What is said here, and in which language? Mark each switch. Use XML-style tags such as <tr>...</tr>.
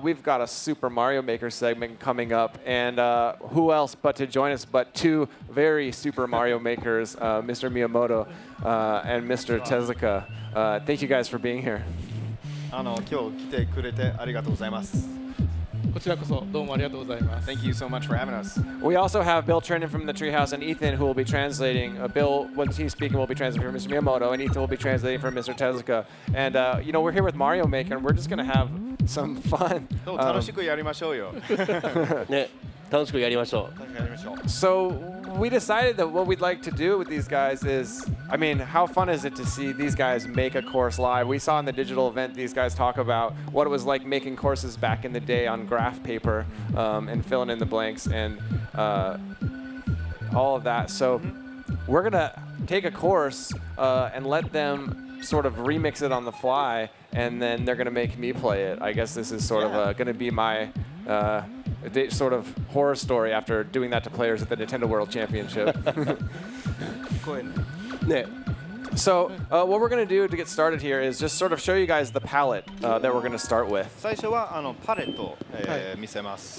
<en>We've got a Super Mario Maker segment coming up, and who else but to join us but two very Super Mario Makers, Mr. Miyamoto and Mr. Tezuka. Thank you guys for being here.</en> <ja>今日来てくれてありがとうございます。こちらこそどうもありがとうございます。</ja> <en>Thank you so much for having us. We also have Bill Trinan from the Treehouse and Ethan, who will be translating. Bill, when he's speaking, will be translating for Mr. Miyamoto, and Ethan will be translating for Mr. Tezuka. And we're here with Mario Maker, and we're just gonna have some fun.</en> <ja>楽しくやりましょうよ。ね、楽しくやりましょう。</ja> <en>So we decided that what we'd like to do with these guys is, I mean, how fun is it to see these guys make a course live? We saw in the digital event these guys talk about what it was like making courses back in the day on graph paper and filling in the blanks and all of that. So we're gonna take a course and let them sort of remix it on the fly, and then they're gonna make me play it. I guess this is sort of gonna be my sort of horror story after doing that to players at the Nintendo World Championship. So what we're going to do to get started here is just sort of show you guys the palette that we're going to start with.</en> <ja>最初はパレットを見せます。</ja>